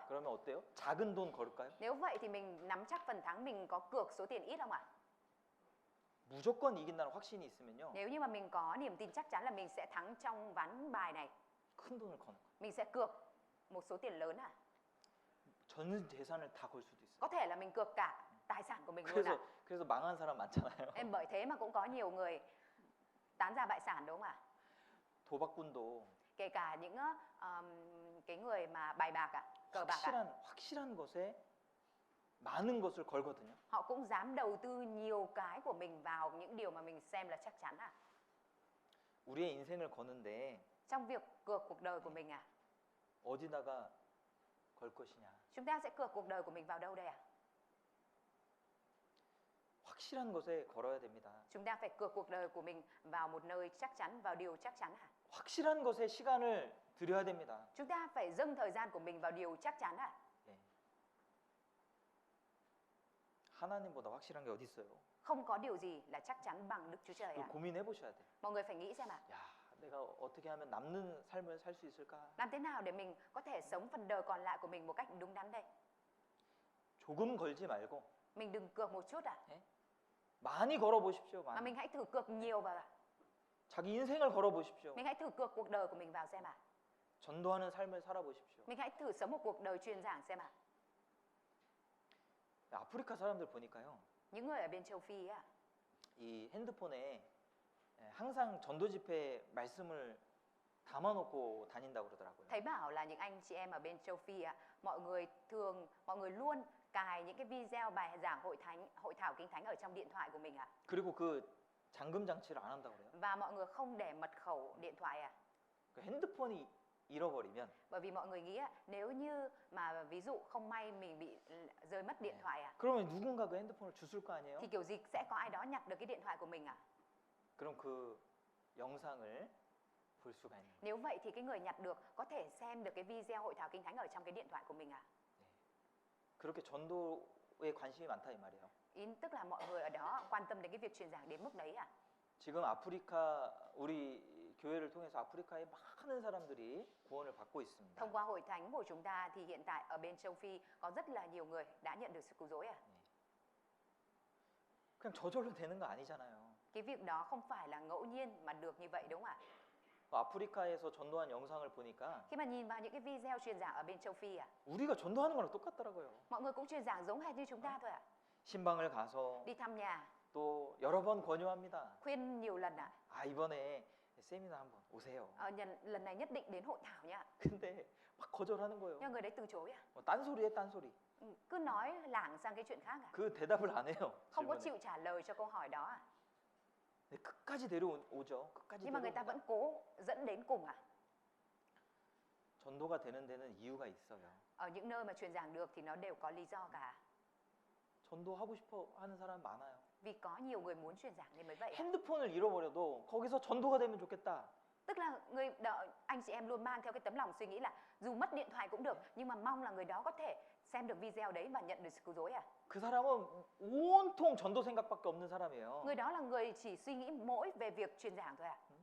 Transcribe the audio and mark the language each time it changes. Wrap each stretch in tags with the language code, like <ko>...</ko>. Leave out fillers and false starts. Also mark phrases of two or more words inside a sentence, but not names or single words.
<ko>그러면 어때요? 작은 돈 걸을까요?</ko> <vi>Nếu vậy thì mình nắm chắc phần thắng, mình có cược số tiền ít không ạ?</vi> <ko>무조건 이긴다는 확신이 있으면요.</ko> <vi>Nếu như mà mình có niềm tin chắc chắn là mình sẽ thắng trong ván bài này,</vi> <ko>큰 돈을 거는 거예요.</ko> <vi>mình sẽ cược một số tiền lớn à?</vi> <ko>전 재산을 다 걸 수도 있어요.</ko> <vi>Có thể là mình cược cả tài sản của mình luôn à?</vi> <ko>그래서 망한 사람 많잖아요.</ko> <vi>Em bởi thế mà cũng có nhiều người tán ra bại sản đúng không ạ?</vi> <ko>도박꾼도</ko> <vi>Kể cả những cái người mà bài bạc ạ, cờ bạc ạ,</vi> <ko>확실한 것에 많은 것을 걸거든요.</ko> <vi>họ cũng dám đầu tư nhiều cái của mình vào những điều mà mình xem là chắc chắn à?</vi> <ko>우리의 인생을 거는데</ko> <vi>Trong việc cược cuộc đời của mình à?</vi> <ko>어디다가 걸 것이냐?</ko> <vi>Chúng ta sẽ cược cuộc đời của mình vào đâu đây à?</vi> <ko>확실한 것에 걸어야 됩니다.</ko> <vi>Chúng ta phải cược cuộc đời của mình vào một nơi chắc chắn, vào điều chắc chắn à?</vi> <ko>확실한 것에 시간을 들여야 됩니다.</ko> <vi>Chúng ta phải dâng thời gian của mình vào điều chắc chắn à?</vi> <ko>네. 하나님보다 확실한 게 어디 있어요?</ko> <vi>Không có điều gì là chắc chắn bằng Đức Chúa Trời</vi> <ko>이거</ko> <vi>à?</vi> <ko>고민해 보셔야 돼.</ko> <vi>Mọi người phải nghĩ xem à?</vi> <ko>야, 내가 어떻게 하면 남는 삶을 살 수 있을까?</ko> <vi>Làm thế nào để mình có thể sống phần đời còn lại của mình một cách đúng đắn đây?</vi> <ko>조금 걸지 말고</ko> <vi>Mình đừng cược một chút à?</vi> <ko>많이 걸어 보십시오.</ko> <vi>Mà</vi> <ko>많이.</ko> <vi>mình hãy thử cược nhiều vào à?</vi> <ko>자기 인생을 걸어 보십시오.</ko> <vi>Mình hãy thử cược cuộc đời của mình vào xem à?</vi> <ko>전도하는 삶을 살아 보십시오.</ko> <vi>Mình hãy thử sống một cuộc đời truyền giảng xem à?</vi> <ko>아프리카 사람들 보니까요.</ko> <vi>Những người ở bên châu Phi á,</vi> <ko>이 핸드폰에 항상 전도 집회 말씀을 담아 놓고 다닌다고 그러더라고요.</ko> <vi>thấy bảo là những anh chị em ở bên châu Phi á, mọi người luôn cài những cái video bài giảng hội thảo kinh thánh ở trong điện thoại của mình à?</vi> <ko>그리고 그 잠금 장치를 안 한다고 그래요.</ko> <vi>Và mọi người không để mật khẩu điện thoại à?</vi> <ko>그 핸드폰이 잃어버리면</ko> <vi>Bởi vì mọi người nghĩ á, nếu như mà ví dụ không may mình bị rơi mất điện thoại à,</vi> <ko>그러면 누군가 그 핸드폰을 주술 거 아니에요?</ko> <vi>thì kiểu gì sẽ có ai đó nhặt được cái điện thoại của mình à?</vi> <ko>그럼 그 영상을 볼 수가 있는 거예요.</ko> <vi>Nếu vậy thì cái người nhặt được có thể xem được cái video hội thảo Kinh Thánh ở trong cái điện thoại của mình à?</vi> <ko>그렇게 전도에 관심이 많다 이 말이에요.</ko> <vi>Tức là mọi người ở đó quan tâm đến cái việc truyền giảng đến mức đấy à?</vi> <ko>지금 아프리카 우리 교회를 통해서 아프리카의 많은 사람들이 구원을 받고 있습니다.</ko> <vi>Thông qua hội thánh của chúng ta thì hiện tại ở bên châu Phi có rất là nhiều người đã nhận được sự cứu rỗi à?</vi> <ko>그냥 저절로 되는 거 아니잖아요.</ko> <vi>Cái việc đó không phải là ngẫu nhiên mà được như vậy đúng không ạ?</vi> <ko>아프리카에서 전도한 영상을 보니까</ko> <vi>Khi mà nhìn vào những cái video truyền giảng ở bên châu Phi à,</vi> <ko>우리가 전도하는 거랑 똑같더라고요.</ko> <vi>mọi người cũng truyền giảng giống hệt như chúng ta thôi ạ.</vi> <ko>신방을 가서</ko> <vi>Đi thăm nhà,</vi> <ko>또 여러 번 권유합니다.</ko> <vi>khuyên nhiều lần ạ.</vi> <ko>아 이번에 세미나 한번 오세요.</ko> <vi>Lần này nhất định đến hội thảo nha.</vi> <ko>근데 막 거절하는 거예요.</ko> <vi>Nhưng người đấy từ chối à?</vi> <ko>딴소리에 딴소리.</ko> <vi>Cứ nói lảng sang cái chuyện khác à?</vi> <ko>그 대답을 안 해요.</ko> <vi>Không có</vi> <ko>질문에.</ko> <vi>chịu trả lời cho câu hỏi đó à?</vi> <ko>네, 끝까지 데려오죠. 끝까지</ko> <vi>Nhưng mà người ta</vi> <ko>데려옵니다.</ko> <vi>vẫn cố dẫn đến cùng à?</vi> <ko>전도가 되는 데는 이유가 있어요.</ko> <vi>Ở những nơi mà truyền giảng được thì nó đều có lý do cả.</vi> <ko>전도하고 싶어 하는 사람 많아요.</ko> <vi>Vì có nhiều người muốn truyền giảng nên mới vậy.</vi> <ko>핸드폰을 잃어버려도 거기서 전도가 되면 좋겠다.</ko> <vi>Tức là anh chị em luôn mang theo cái tấm lòng suy nghĩ là dù mất điện thoại cũng được, nhưng mà mong là người đó có thể xem được video đấy và nhận được sự cứu rỗi à?</vi> <ko>그 사람은 온통 전도 생각밖에 없는 사람이에요.</ko> <vi>Người đó là người chỉ suy nghĩ mỗi về việc truyền giảng thôi à?</vi>